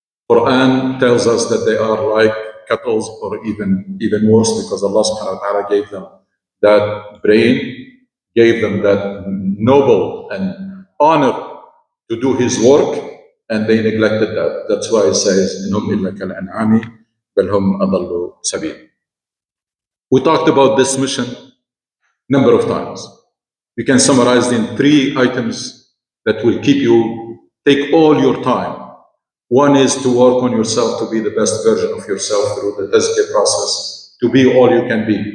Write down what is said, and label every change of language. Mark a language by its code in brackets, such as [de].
[en] Quran tells us that they are like cattle, or even worse, because Allah subhanahu wa ta'ala gave them that brain, gave them that noble and honor to do His work, and they neglected that. That's why it says, [ar] إِنْهُمْ إِلَّا كَالْأَنْعَامِ بَلْ هُمْ أَضَلُّ سَبِيلًا. [en] We talked about this mission number of times. You can summarize it in 3 items that will take all your time. One is to work on yourself to be the best version of yourself through the tazkiyah process, to be all you can be.